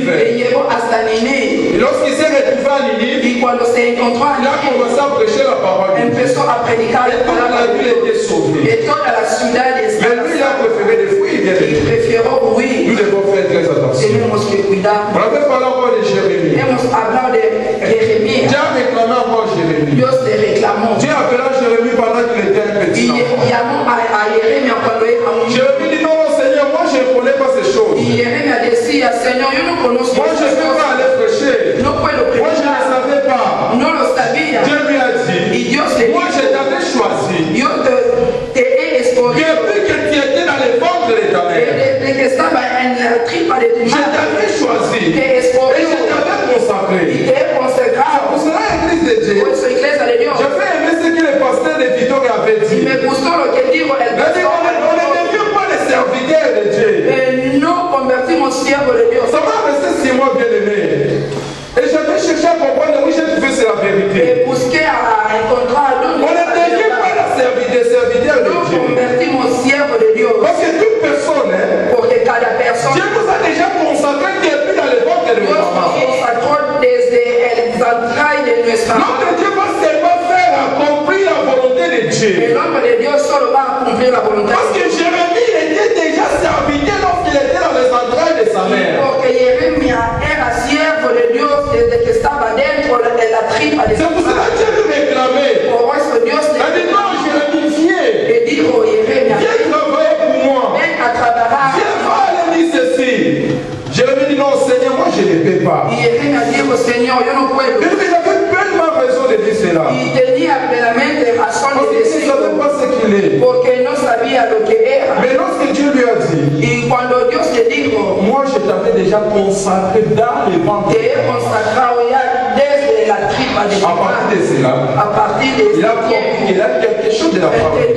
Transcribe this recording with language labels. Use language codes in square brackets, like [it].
[es] Y llegó hasta Ninive. Y cuando se encontró a Ninive, empezó a predicar la palabra de Dios. Y toda la ciudad estaba. Y prefirió huir. [fr] Nous devons faire très attention. [es] Tenemos que cuidar. [fr] On avait parlé encore de Jérémie. [es] Hemos hablado de Jeremías. [fr] Dieu a réclamé encore Jérémie. [es] Dios le reclamó. [fr] Dieu appela Jérémie pendant qu'il était un petit enfant. [es] Y llamó a Jeremías cuando era un niño. [fr] Jérémie dit non, Seigneur, moi je ne connais pas ces choses. [es] Y Jeremías decía, Señor, yo no conozco. [fr] Moi je ne peux pas aller prêcher. [es] No puedo predicar. [fr] Moi je ne savais pas. [es] No lo sabía. [fr] Dieu lui a dit. [es] Y Dios le dijo, [fr] moi je t'avais choisi. [es] Yo te he escogido. [fr] Depuis que tu étais dans les ventres de ta mère. [es] Desde que estaba en la tripa de tu madre. [fr] Je t'avais choisi. [es] Te escogido. [fr] Et je t'avais consacré. [es] Y te he consagrado. [fr] Pour cela, l'église de Dieu. [es] Por eso, iglesia de Dios. [fr] Je fais aimer ce que le pasteur de Victoria avait dit. [es] Y me gustó lo que dijo el pastor. [fr] On ne devient pas les serviteurs de Dieu. [es] No convertimos siervos de Dios. [fr] Ça va rester sur moi, bien aimé. Et je vais chercher à comprendre, oui, j'ai trouvé c'est la vérité. [es] Busqué a encontrar [fr] on ne devient pas les serviteurs de Dieu. [es] Convertimos siervos de Dios. [fr] Parce que toute personne, [es] porque cada persona, [fr] Dieu nous a déjà consacré depuis dans les ventres de nos parents. [es] Dios nos consacró desde el entrailles de nuestra madre. [fr] Notre Dieu va seulement faire accomplir la volonté de Dieu. [es] El hombre de Dios solo va a cumplir la voluntad. [fr] Parce que Jérémie était déjà serviteur lorsqu'il était dans les entrailles de sa mère. [es] Porque Jeremías era siervo de Dios desde que estaba dentro de la tripa de su madre. [fr] C'est pour cela que Dieu lui réclamait. [es] Por eso Dios le [fr] dit non, Jérémie, viens. [es] le dijo Jeremías, [fr] viens travailler pour moi. [es] Ven a trabajar. [fr] Viens voir aller dire ceci. Jérémie dit non, Seigneur, moi je ne peux pas. [es] Y Jeremías dijo, Señor, yo no puedo. [fr] Il avait pleinement raison de dire cela. [es] Y tenía plenamente razón de decirlo. [fr] Il ne savait pas ce qu'il est. [es] Porque no sabía lo que era. [fr] Mais lorsque Dieu lui a dit, [es] y cuando Dios le dijo, [fr] moi je t'avais déjà consacré dans les ventres. [es] Te he consagrado ya desde la tripa de tu madre. [fr] A partir de il a compris qu'il a quelque chose de la part.